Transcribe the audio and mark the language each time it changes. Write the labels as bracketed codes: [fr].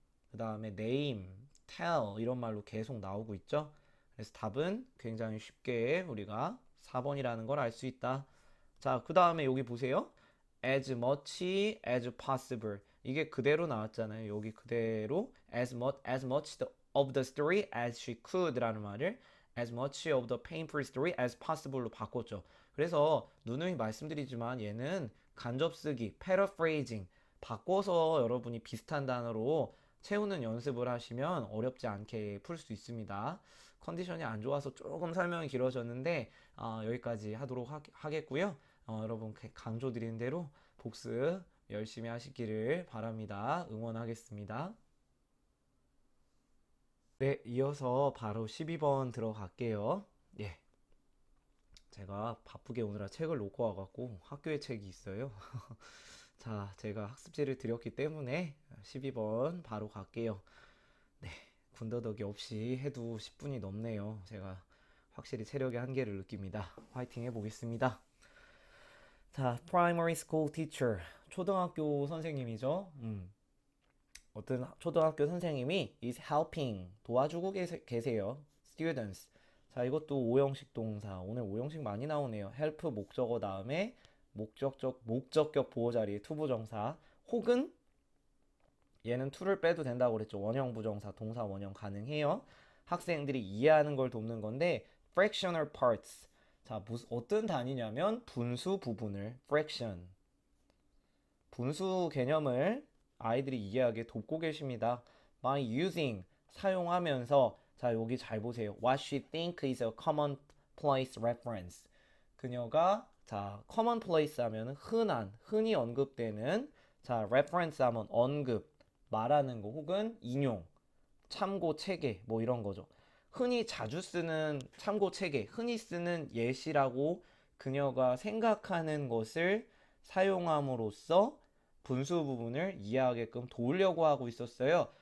[ko] 그 다음에 name, tell 이런 말로 계속 나오고 있죠. 그래서 답은 굉장히 쉽게 우리가 4번이라는 걸 알 수 있다. 자, 그 다음에 여기 보세요. [en] as much as possible. [ko] 이게 그대로 나왔잖아요. 여기 그대로 [en] as much of the story as she could [ko] 라는 말을 [en] as much of the painful story as possible [ko] 로 바꿨죠. 그래서 누누이 말씀드리지만 얘는 간접쓰기, paraphrasing 바꿔서 여러분이 비슷한 단어로 채우는 연습을 하시면 어렵지 않게 풀 수 있습니다. 컨디션이 안 좋아서 조금 설명이 길어졌는데 여기까지 하도록 하겠고요. 여러분 강조드린 대로 복습 열심히 하시기를 바랍니다. 응원하겠습니다. 네, 이어서 바로 12번 들어갈게요. 예, 제가 바쁘게 오느라 책을 놓고 와갖고 학교에 책이 있어요. 자, 제가 학습지를 드렸기 때문에 12번 바로 갈게요. 네, 군더더기 없이 해도 10분이 넘네요. 제가 확실히 체력의 한계를 느낍니다. 화이팅 해보겠습니다. [en] 자, primary school teacher. [ko] 초등학교 선생님이죠. 어떤 초등학교 선생님이 [en] is helping. [ko] 도와주고 계세요. students. 자, 이것도 오형식 동사. 오늘 오형식 많이 나오네요. help 목적어 다음에 목적격 보호 자리에 투부정사. 혹은 얘는 to를 빼도 된다고 그랬죠. 원형 부정사, 동사 원형 가능해요. 학생들이 이해하는 걸 돕는 건데 [en] fractional parts. [ko] 자, 어떤 단위냐면 분수 부분을 fraction. 분수 개념을 아이들이 이해하게 돕고 계십니다. [en] by using [ko] 사용하면서 자, 여기 잘 보세요. [en] What she think is a commonplace reference. [ko] 그녀가 자, commonplace 하면 흔히 언급되는 자, reference 하면 언급, 말하는 거 혹은 인용, 참고 체계 뭐 이런 거죠. 흔히 자주 쓰는 참고 체계, 흔히 쓰는 예시라고 그녀가 생각하는 것을 사용함으로써 분수 부분을 이해하게끔 도우려고 하고 있었어요.